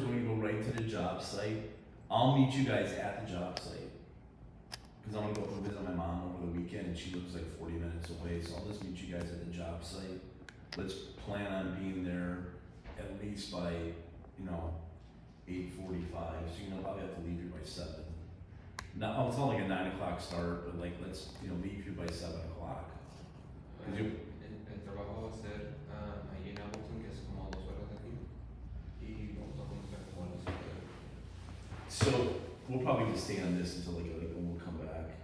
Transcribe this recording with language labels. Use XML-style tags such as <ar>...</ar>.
<en>We're gonna go right to the job site. I'll meet you guys at the job site, because I'm gonna go up and visit my mom over the weekend, and she lives like 40 minutes away, so I'll just meet you guys at the job site. Let's plan on being there at least by, 8:45, so probably have to leave here by 7. Now, it's not like a 9 o'clock start, but like, let's, leave here by 7 o'clock.</en> <es>El trabajo va a ser ahí en Appleton, que es como a 2 horas de aquí, y vamos a comenzar como a las 7.</es> <en>So we'll probably just stay on this until like when we'll come back.</en>